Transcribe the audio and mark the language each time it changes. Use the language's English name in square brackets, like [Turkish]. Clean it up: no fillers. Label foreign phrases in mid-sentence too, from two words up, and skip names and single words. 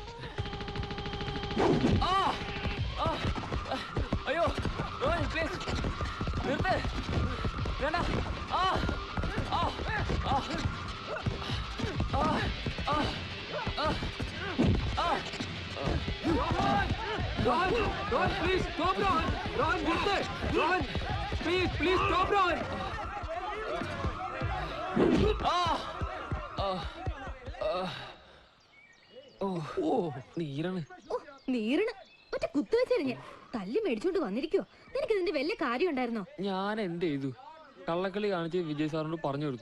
[Malayalam] അയ്യോ റോയൻ, പ്ലീസ് നിർത്ത്. വേണ്ട. [English] Ron, please stop, [Malayalam] Ron. Ron, നിർത്ത്. [English] Ron, please stop, Ron. [Malayalam] നീരാണ്. നീരണ ഒറ്റ കുത്തു വെച്ചെറിഞ്ഞ് തല്ലി മേടിച്ചോണ്ട് വന്നിരിക്കോ? നിനക്ക് ഇതിന്റെ വലിയ കാര്യം ഉണ്ടായിരുന്നോ? ഞാൻ എന്ത് ചെയ്തു? കള്ളക്കളി കാണിച്ച് വിജയ് സാറിനോട് പറഞ്ഞു കൊടുത്തു.